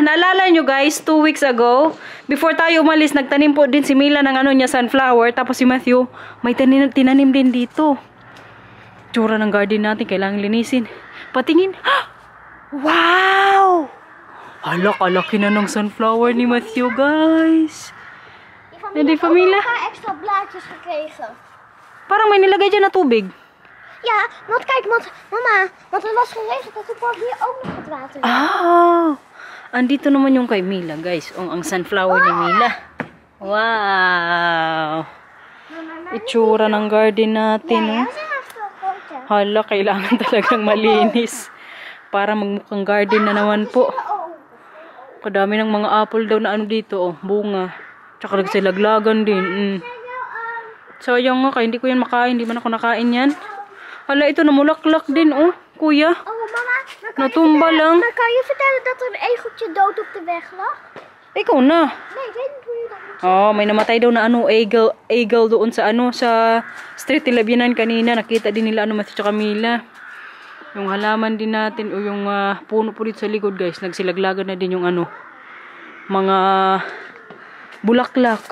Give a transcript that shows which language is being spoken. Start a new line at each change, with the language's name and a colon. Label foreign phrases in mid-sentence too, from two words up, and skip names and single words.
Filipino: Naalala nyo guys, 2 weeks ago, before tayo umalis, nagtanim po din si Mila ng niya sunflower. Tapos si Matthew, may tinanim din dito. Tsura ng garden natin, kailangan linisin. Patingin. Wow! Alak-alaki na ng sunflower ni Matthew guys. Hindi pa Mila?
Dutch: Extra blaadjes gekregen.
Filipino: Parang may nilagay dyan na tubig.
Dutch: Ja, want kijk, mama, want het was geregend dat ik hier ook nog het water.
Filipino: Andito naman yung kay Mila, guys. Ang sunflower ni Mila. Wow! Itsura ng garden natin, Hala, kailangan talagang malinis. Para magmukhang garden na naman po. Kadami ng mga apple daw na dito, bunga. Tsaka nagsilaglagan din. Sayang nga, kaya hindi ko yan makain. Hindi man ako nakain yan. Hala, ito namulaklak din, kuya. Mama, Natumba lang.
Dutch: maar kan je vertellen dat er een egeltje dood op de weg lag?
Filipino: Ikaw na.
Dutch: Nee, ik weet niet hoe je dat moet.
Filipino: May namatay daw na eagle doon sa sa street nila biyanan kanina. Nakita din nila Matthew tsaka Mila. Yung halaman din natin o yung puno po dito sa likod guys. Nagsilaglagan na din yung mga bulaklak.